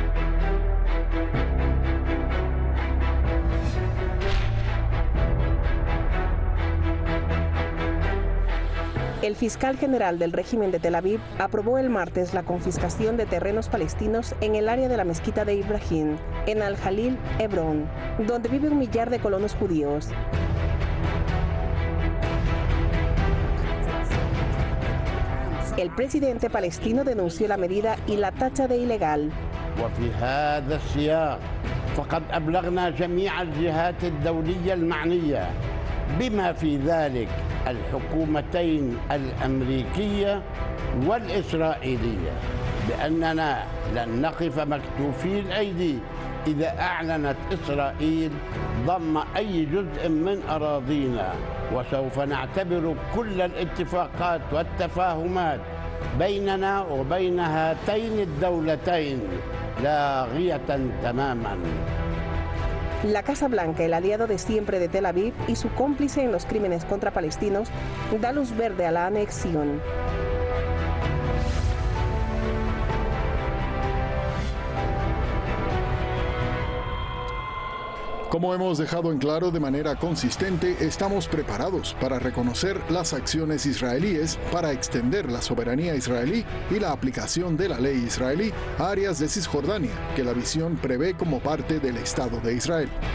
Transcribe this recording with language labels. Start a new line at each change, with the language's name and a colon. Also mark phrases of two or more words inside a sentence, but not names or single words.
Spanish: El fiscal general del régimen de Tel Aviv aprobó el martes la confiscación de terrenos palestinos en el área de la mezquita de Ibrahim, en Al-Jalil, Hebrón, donde vive 1 millar de colonos judíos. El presidente palestino denunció la medida y la tacha de ilegal.
Arabic: وفي هذا السياق فقد أبلغنا جميع الجهات الدولية المعنية بما في ذلك الحكومتين الأمريكية والإسرائيلية بأننا لن نقف مكتوفي الأيدي إذا أعلنت إسرائيل ضم أي جزء من أراضينا، وسوف نعتبر كل الاتفاقات والتفاهمات بيننا وبين هاتين الدولتين لاغية تماما.
Spanish: La Casa Blanca, el aliado de siempre de Tel Aviv y su cómplice en los crímenes contra palestinos, da luz verde a la anexión. Como hemos dejado en claro de manera consistente, estamos preparados para reconocer las acciones israelíes para extender la soberanía israelí y la aplicación de la ley israelí a áreas de Cisjordania, que la visión prevé como parte del Estado de Israel.